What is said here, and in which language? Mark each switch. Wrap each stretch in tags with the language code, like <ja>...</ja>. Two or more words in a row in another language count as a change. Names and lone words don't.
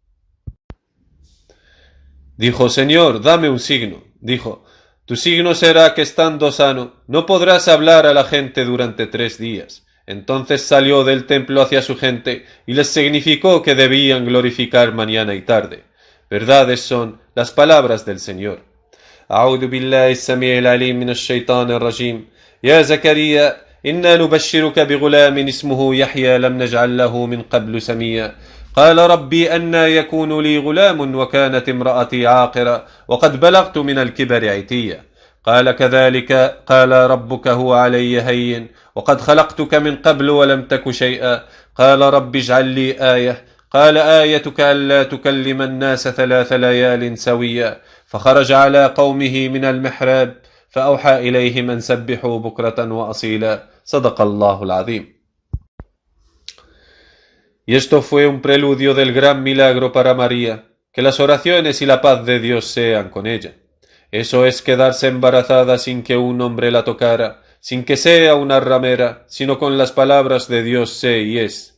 <es>Dijo, Señor, dame un signo. Dijo, tu signo será que estando sano, no podrás hablar a la gente durante 3 días. Entonces salió del templo hacia su gente, y les significó que debían glorificar mañana y tarde. Verdades son las palabras del Señor.</es> <ar>أعوذ بالله السميع العليم من الشيطان الرجيم. يا زكريا إنا نبشرك بغلام اسمه يحيى لم نجعل له من قبل سميا قال ربي أنى يكون لي غلام وكانت امرأتي عاقرا وقد بلغت من الكبر عتيا قال كذلك قال ربك هو علي هين وقد خلقتك من قبل ولم تك شيئا قال رب اجعل لي آية قال آيتك ألا تكلم الناس 3 ليال سويا فخرج على قومه من المحراب فأوحى إليهم أن سبحوا بكرة وأصيلا صدق الله العظيم.</ar> <es>Y esto fue un preludio del gran milagro para María, que las oraciones y la paz de Dios sean con ella. Eso es quedarse embarazada sin que un hombre la tocara, sin que sea una ramera, sino con las palabras de Dios sé y es.</es>